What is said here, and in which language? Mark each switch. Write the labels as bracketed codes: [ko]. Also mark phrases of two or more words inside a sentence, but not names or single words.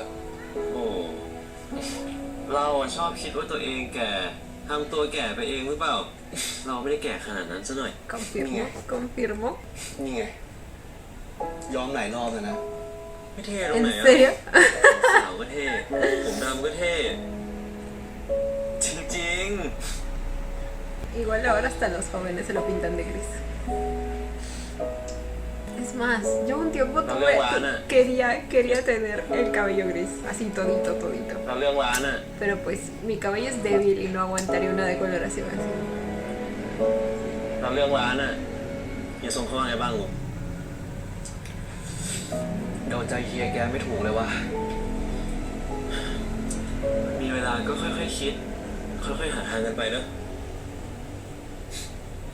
[th] โอ้เราอะชอบคิดว่าตัวเองแก่ทำตัวแก่ไปเองหรือเปล่า เราไม่ได้แก่ขนาดนั้นซะหน่อย [es] Confirmo, confirmo. [th] นี่ไง ยอมหลายรอบแล้วนะ ไม่เท่ตรงไหน [es] ¿En อะ serio? [th] สาวก็เท่ ผมดำก็เท่ จริง [es] Igual ahora hasta los jóvenes se lo pintan de gris. Es más, yo un tiempo No tuve, le guana. quería tener el cabello gris, así todito, todito. [th] ๆเราเรื่องร้านอะ [es] Pero pues mi cabello es débil y no aguantaría una decoloración así. [th] เราเรื่องร้านอะอย่าส่งเข้ามาไงบ้างลูก เดาใจเฮียแกไม่ถูกเลยว่ะ มีเวลาก็ค่อยๆคิด ค่อยๆหาทางกันไปเนอะให้แม่ไปช่วยคุยให้ปะ